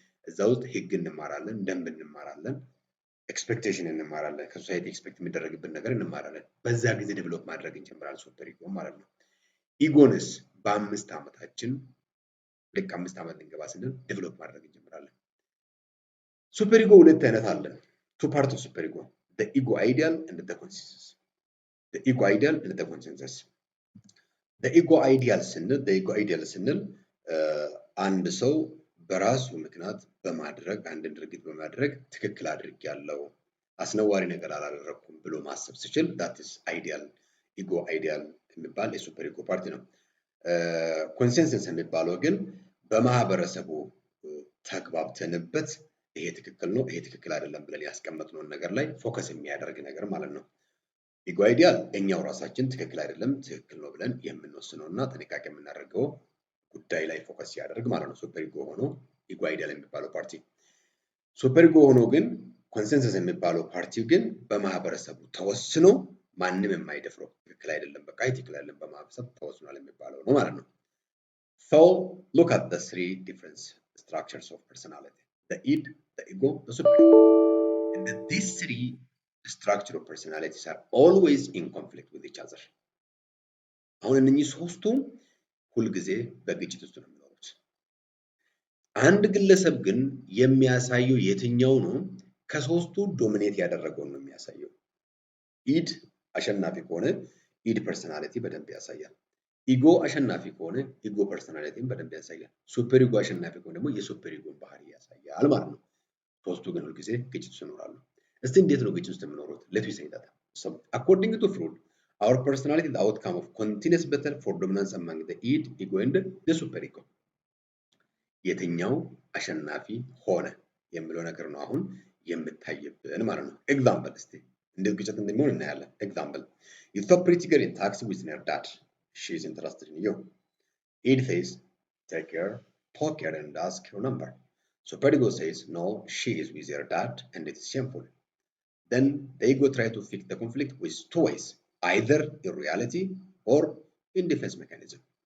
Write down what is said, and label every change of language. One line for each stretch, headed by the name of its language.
Amharic: እዛ ውስጥ ህግ እንማራለን፣ ደንብ እንማራለን፣ ኤክስፔክቴሽን እንማራለን፣ ከሶሳይቲ ኤክስፔክት የሚደረግብን ነገር እንማራለን። በዛ ጊዜ ዴቨሎፕ ማድረግ እንጀምራለን ሱፐር ኢጎ ማለት ነው። ኢጎንስ በ5 ዓመታችን ልክ 5 ዓመት ልንገባ ስንል ዴቨሎፕ ማድረግ እንጀምራለን። ሱፐር ኢጎ ሁለት አይነት አለን።
English: two parts of super ego, the ego ideal and the consensus. The ego ideal and the consensus.
Amharic: The ego ideal ስንል አንድ ሰው በራሱ ምክንያት በማድረግ አንድን ድርጊት በማድረግ ትክክል አድርጌያለሁ፣ አስነዋሪ ነገር አላደረኩም ብሎ ማሰብ ሲችል
English: that is ideal
Amharic: ego ideal የሚባል የሱፐር ኢጎ ፓርቲ ነው። ኮንሰንሰስ የሚባለው ግን በማህበረሰቡ ተግባብተንበት ይሄ ትክክል ነው ይሄ ትክክል አይደለም ብለን ያስቀመጥነውን ነገር ላይ ፎከስ የሚያደርግ ነገር ማለት ነው። ኢጎ አይዲያል እኛው ራሳችን ትክክል አይደለም ትክክል ነው ብለን የምንወስነውና ጥንቃቄ የምናደርገው ጉዳይ ላይ ፎከስ ያደርግ ማለት ነው። ሱፐር ኢጎ ሆኖ ኢጎ አይዲያል የሚባለው ፓርቲ። ሱፐር ኢጎ ሆኖ ግን ኮንሰንሰስ የሚባለው ፓርቲው ግን በማህበረሰቡ ተወስኖ ማንም የማይደፍረው ትክክል አይደለም በቃ ትክክል አይደለም በማህበረሰብ ተወስኗል የሚባለው ነው ማለት ነው።
English: So look at the three different structures of personality. The id, the ego, the super ego. And these three structure of personalities are always in conflict with each other.
Amharic: አሁን እነኚህ ሶስቱ ሁልጊዜ በግጭት ውስጥ ነው የሚኖሩት። አንድ ግለሰብ ግን የሚያሳየው የትኛው ነው? ከሶስቱ ዶሚኔት ያደረገው ነው የሚያሳየው። ኢድ አሸናፊ ከሆነ ኢድ ፐርሰናሊቲ በደንብ ያሳያል። ኢጎ አሸናፊ ከሆነ ኢጎ ፐርሰናሊቲን በደንብ ያሳያል። ሱፐር ኢጎ አሸናፊ ከሆነ ደግሞ የሱፐር ኢጎን ባህሪ ያሳያል ማለት ነው። ሶስቱ ግን ሁልጊዜ ግጭት ውስጥ ይኖራሉ። እስቲ እንዴት ነው ግጭት ውስጥ የሚኖሩት?
English: Let me say that. So according to Freud, our personality is the outcome of continuous battle for dominance among the id, ego and the super ego.
Amharic: የትኛው አሸናፊ ሆነ የሚለው ነገር ነው አሁን የምታየብን ማለት ነው። ኤግዛምፕል እስቲ እንዴት ግጭት እንደሚሆን እናያለን። ኤግዛምፕል
English: you saw pretty girl in taxi with her dad. She is interested in you. Id says, take her, talk her and ask her number. Super ego says, no, she is with her dad and it is shameful. Then the ego tries to fix the conflict with two ways, either in reality or in defense mechanism.